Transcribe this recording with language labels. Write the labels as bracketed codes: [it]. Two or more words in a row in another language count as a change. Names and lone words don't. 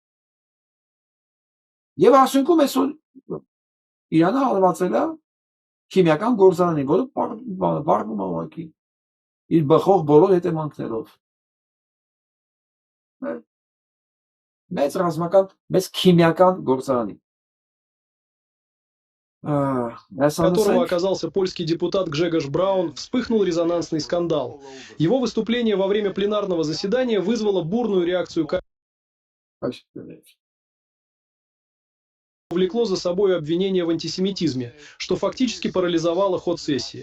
[hy] Եվ արդյունքում այսօր Իրանը հարվածել է քիմիական գործարանին, որը վառվում է ուղղակի իր բխող բոլոր հետևանքներով։ Մեծ ռազմական, մեծ քիմիական գործարանի։ [ru] Которого оказался польский депутат Гжегош Браун, вспыхнул резонансный скандал. Его выступление во время пленарного заседания вызвало бурную реакцию, повлекло за собой обвинение в антисемитизме, что фактически парализовало ход сессии.